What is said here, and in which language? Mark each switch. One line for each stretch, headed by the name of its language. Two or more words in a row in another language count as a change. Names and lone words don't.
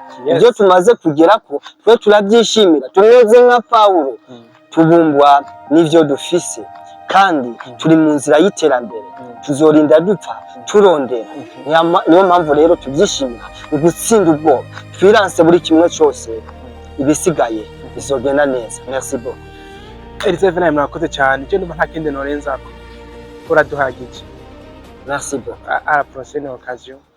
Rundi: Ibyo tumaze kugera ko twe turabyishimira, tumeze nka Paulo, tubumbwa n'ivyo dufise kandi turi mu nzira y'iterambere, tuzorinda dupfa turondera. Niyo mpamvu rero tubyishimira, gutsinda ubwoba, twiranse buri kimwe cyose, ibisigaye bizogenda neza.
French: Merci beaucoup.
Rundi: Elizabeth, nawe murakoze cyane, cyo ndumva nta kindi norenza ko uraduhagije.
French: Merci beaucoup. À la prochaine occasion.